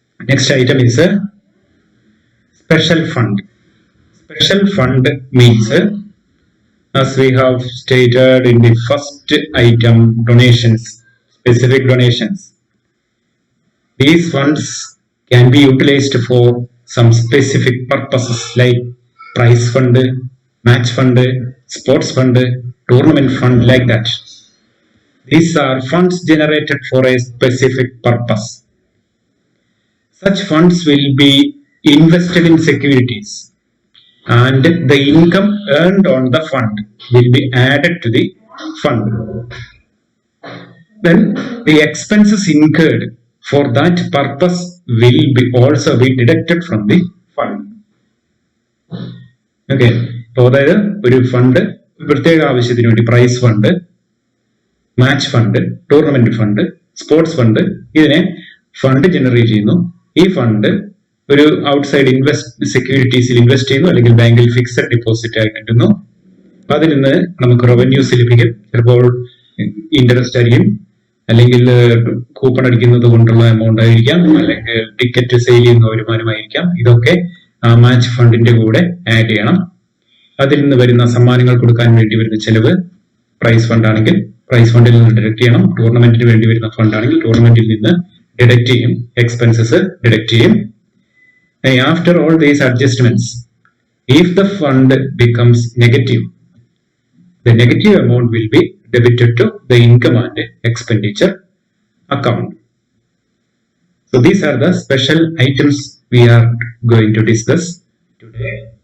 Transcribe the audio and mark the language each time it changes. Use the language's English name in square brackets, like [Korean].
[English] Next item is special fund. Special fund means, as we have stated in the first item, donations, specific donations. These funds can be utilized for some specific purposes like prize fund, match fund, sports fund, tournament fund, like that. These are funds generated for a specific purpose. Such funds will be invested in securities and the income earned on the fund will be added to the fund. Then the expenses incurred for that purpose will be also be deducted from the fund. [Malayalam] Okay, അപ്പോൾ അതായത് ഒരു fund പ്രത്യേക ആവശ്യത്തിന് വേണ്ടി price fund, match fund, tournament fund, sports fund, ഇതിനെ fund generate ചെയ്യുന്നു. ഈ fund ഒരു ഔട്ട്സൈഡ് സെക്യൂരിറ്റീസിൽ ഇൻവെസ്റ്റ് ചെയ്യുന്നു, അല്ലെങ്കിൽ ബാങ്കിൽ ഫിക്സഡ് ഡെപ്പോസിറ്റ് ആയിട്ട് ഇടുന്നു. അതിൽ നിന്ന് നമുക്ക് റവന്യൂസ് ലഭിക്കും. ചിലപ്പോൾ ഇൻട്രസ്റ്റ് ആയിരിക്കും, അല്ലെങ്കിൽ കൂപ്പൺ അടിക്കുന്നത് കൊണ്ടുള്ള എമൗണ്ട് ആയിരിക്കാം, അല്ലെങ്കിൽ ടിക്കറ്റ് സെയിൽ ചെയ്യുന്ന വരുമാനമായിരിക്കാം. ഇതൊക്കെ ആ മാച്ച് ഫണ്ടിന്റെ കൂടെ ആഡ് ചെയ്യണം. അതിൽ നിന്ന് വരുന്ന സമ്മാനങ്ങൾ കൊടുക്കാൻ വേണ്ടി വരുന്ന ചെലവ് പ്രൈസ് ഫണ്ട് ആണെങ്കിൽ പ്രൈസ് ഫണ്ടിൽ നിന്ന് ഡിഡക്ട് ചെയ്യണം. ടൂർണമെന്റിന് വേണ്ടി വരുന്ന ഫണ്ട് ആണെങ്കിൽ ടൂർണമെന്റിൽ നിന്ന് ഡിഡക്ട് ചെയ്യും, എക്സ്പെൻസസ് ഡിഡക്ട് ചെയ്യും. [English] After all these adjustments, if the fund becomes negative, the negative amount will be debited to the income and expenditure account. So these are the special items we are going to discuss today.